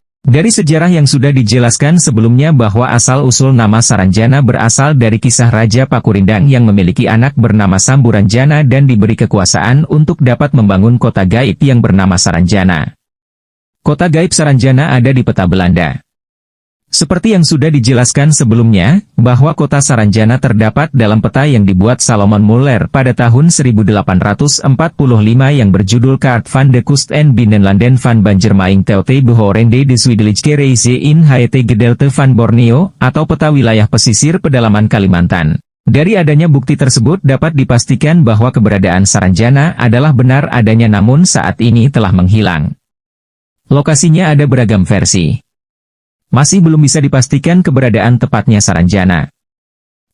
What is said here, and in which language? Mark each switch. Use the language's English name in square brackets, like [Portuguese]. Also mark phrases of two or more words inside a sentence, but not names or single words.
[Indonesian] Dari sejarah yang sudah dijelaskan sebelumnya bahwa asal-usul nama Saranjana berasal dari kisah Raja Pakurindang yang memiliki anak bernama Sambu Ranjana dan diberi kekuasaan untuk dapat membangun kota gaib yang bernama Saranjana. Kota gaib Saranjana ada di peta Belanda. Seperti yang sudah dijelaskan sebelumnya, bahwa kota Saranjana terdapat dalam peta yang dibuat Salomon Muller pada tahun 1845 yang berjudul Kaart van de Kust en Binnenlanden van Banjarmaing tot Behorende de Zuidelijke Reise in het Gedeelte van Borneo, atau peta wilayah pesisir pedalaman Kalimantan. Dari adanya bukti tersebut dapat dipastikan bahwa keberadaan Saranjana adalah benar adanya namun saat ini telah menghilang. Lokasinya ada beragam versi. Masih belum bisa dipastikan keberadaan tepatnya Saranjana.